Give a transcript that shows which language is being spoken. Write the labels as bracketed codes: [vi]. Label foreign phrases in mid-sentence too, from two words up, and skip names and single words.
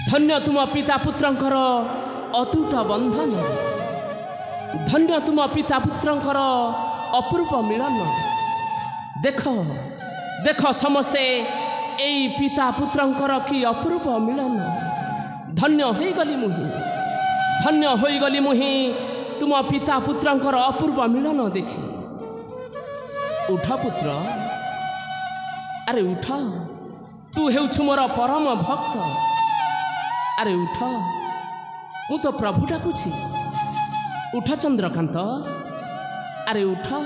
[or] ଧନ୍ୟ ତୁମ ପିତା ପୁତ୍ରଙ୍କର ଅତୁଟ ବନ୍ଧନ ଧନ୍ୟ ତୁମ ପିତା ପୁତ୍ରଙ୍କର ଅପୂର୍ବ ମିଳନ ଦେଖ ଦେଖ ସମସ୍ତେ ଏଇ ପିତା ପୁତ୍ରଙ୍କର କି ଅପୂର୍ବ ମିଳନ ଧନ୍ୟ ହୋଇ ମୁହିଁ ତୁମ ପିତା ପୁତ୍ରଙ୍କର ଅପୂର୍ବ ମିଳନ ଦେଖି ଉଠ ପୁତ୍ର ଅରେ ଉଠ ତୁ ହେଉଛୁ ମୋର ପରମ ଭକ୍ତ ଅରେ ଉଠ ମୁ ତୋ ପ୍ରଭୁ ଡାକୁଛି ଉଠ ଚନ୍ଦ୍ରକାନ୍ତ ଅରେ ଉଠ